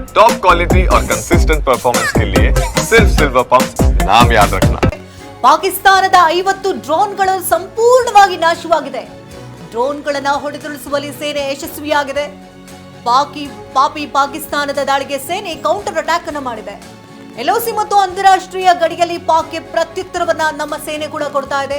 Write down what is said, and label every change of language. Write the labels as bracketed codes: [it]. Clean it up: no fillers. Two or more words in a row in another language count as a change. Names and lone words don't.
[en] top quality [hi] और [en] consistent performance [hi] के लिए सिर्फ सिल्वर पंप नाम याद रखना। [kn] ಪಾಕಿಸ್ತಾನದ 50 ಡ್ರೋನ್ಗಳು ಸಂಪೂರ್ಣವಾಗಿ ನಾಶವಾಗಿದೆ. ಡ್ರೋನ್ಗಳನ್ನು ಹೊಡೆದುರುಳಿಸುವಲ್ಲಿ ಸೇನೆ ಯಶಸ್ವಿಯಾಗಿದೆ. ಪಾಕಿಸ್ತಾನದ ದಾಳಿಗೆ ಸೇನೆ [en] counter attack [kn] ಅನ್ನು ಮಾಡಿದೆ. ಎಲ್ಒಸಿ ಮತ್ತು ಅಂತಾರಾಷ್ಟ್ರೀಯ ಗಡಿಯಲ್ಲಿ ಪಾಕ್ಗೆ ಪ್ರತ್ಯುತ್ತರವನ್ನ ನಮ್ಮ ಸೇನೆ ಕೂಡ ಕೊಡ್ತಾ ಇದೆ.